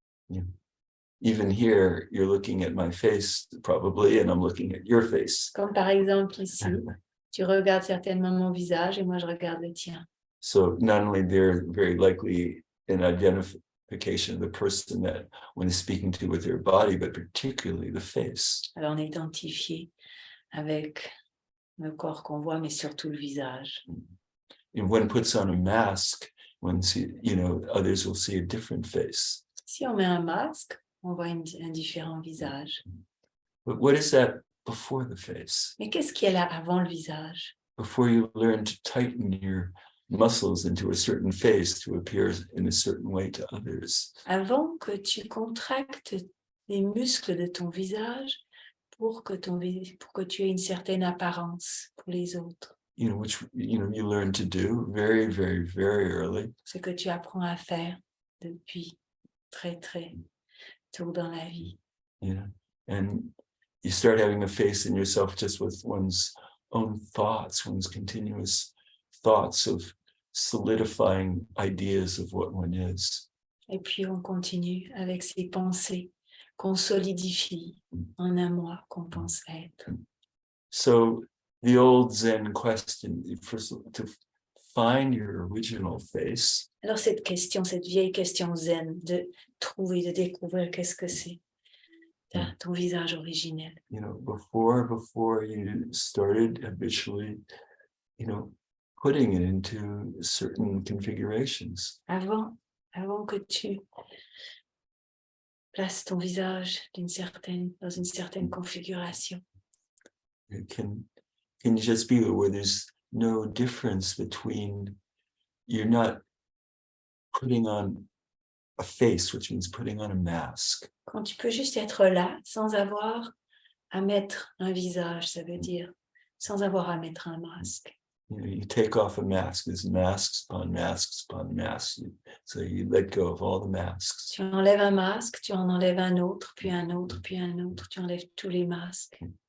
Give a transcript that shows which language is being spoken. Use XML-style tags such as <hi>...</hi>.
<en>Yeah. Even here, you're looking at my face probably, and I'm looking at your face.</en> <fr>Comme par exemple ici, tu regardes certainement mon visage et moi je regarde le tien.</fr> <en>So not only they're very likely an identification of the person that one is speaking to with their body, but particularly the face.</en> <fr>Alors on est identifié avec le corps qu'on voit, mais surtout le visage.</fr> <en>If one puts on a mask, one see, you know, others will see a different face.</en> <fr>Si on met un masque, on voit un différent visage.</fr> <en>But what is that before the face?</en> <fr>Mais qu'est-ce qui est là avant le visage?</fr> <en>Before you learn to tighten your muscles into a certain face to appear in a certain way to others.</en> <fr>Avant que tu contractes les muscles de ton visage pour que tu aies une certaine apparence pour les autres.</fr> <en>You know, which, you know, you learn to do very, very, very early.</en> <fr>Ce que tu apprends à faire depuis très, très tôt dans la vie.</fr> <en>You know, and you start having a face in yourself just with one's own thoughts, one's continuous thoughts of solidifying ideas of what one is.</en> <fr>Et puis on continue avec ces pensées qu'on solidifie en un moi qu'on pense être.</fr> <en>So the old Zen question, first, to find your original face.</en> <fr>Alors cette vieille question zen, de trouver, de découvrir qu'est-ce que c'est ton visage originel.</fr> <en>You know, before you started habitually, you know, putting it into certain configurations.</en> <fr>Avant que tu places ton visage dans une certaine configuration.</fr> <en>It can you just be where there's no difference between, you're not putting on a face, which means putting on a mask.</en> <fr>Quand tu peux juste être là sans avoir à mettre un visage, ça veut dire sans avoir à mettre un masque.</fr> <en>You take off a mask. There's masks upon masks upon masks. So you let go of all the masks.</en> <fr>Tu enlèves un masque, tu en enlèves un autre, puis un autre, puis un autre. Tu enlèves tous les masques.</fr>